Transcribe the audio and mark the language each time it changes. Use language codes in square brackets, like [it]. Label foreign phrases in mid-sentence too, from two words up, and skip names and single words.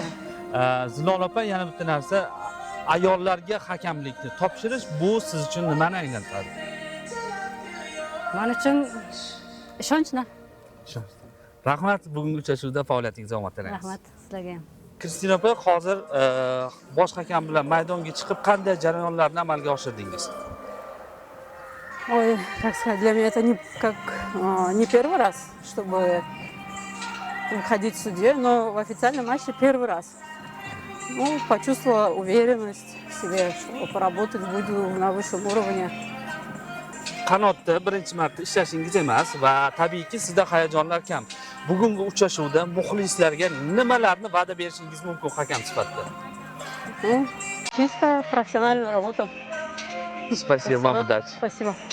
[uz] Zilola opa, yana bitta narsa, ayollarga hakamlikni topshirish bu siz uchun nimani anglatadi? Men uchun ishonchni. Rahmat, bugungi uchrashuvda faoliyatingizga omad tilaymiz. Rahmat sizlarga ham. Kristina opa, hozir bosh hakam bilan maydonga chiqib qanday jarayonlarni amalga oshirdingiz? [ru] Ой, как сказать, для меня это не первый раз, чтобы выходить в суде, но в официальном матче первый раз. Ну, почувствовала уверенность в себе, что поработать буду на высшем уровне. [uz] Qanotda birinchi marta ishlashingiz emas va tabiiyki sizda hayajonlar kam. Bugungi uchrashuvda muxlislarga nimalarni va'da berishingiz mumkin hakam sifatida? [ru] Ну, чисто профессиональную работу. Спасибо вам, удачи. Спасибо.